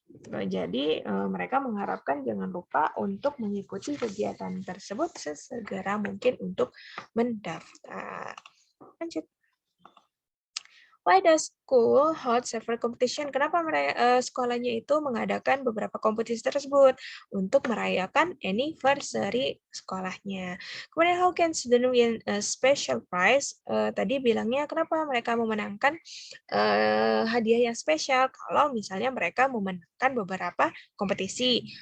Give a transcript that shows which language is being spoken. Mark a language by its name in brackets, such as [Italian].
[Indonesian] Jadi mereka mengharapkan jangan lupa untuk mengikuti kegiatan tersebut sesegera mungkin untuk mendaftar. Lanjut. [English] Why does school hold several competition? [Indonesian] Kenapa sekolahnya itu mengadakan beberapa kompetisi tersebut untuk merayakan anniversary sekolahnya. Kemudian [English] how can student win a special prize? [Indonesian] Tadi bilangnya kenapa mereka memenangkan hadiah yang spesial kalau misalnya mereka memenangkan beberapa kompetisi.